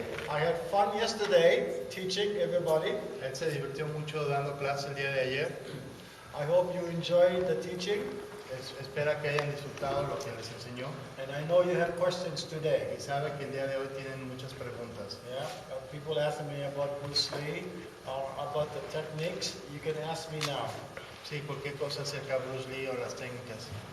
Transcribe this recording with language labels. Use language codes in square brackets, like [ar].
[en] I had fun yesterday teaching everybody. [es] Él se divirtió mucho dando clase el día de ayer. [en] I hope you enjoyed the teaching. [es] Espera que hayan disfrutado lo que les enseñó. [en] And I know you have questions today. [es] Y sabe que el día de hoy tienen muchas preguntas. [en] Yeah? People asking me about Bruce Lee or about the techniques. You can ask me now. [es] Sí, cualquier cosa acerca de Bruce Lee o las técnicas.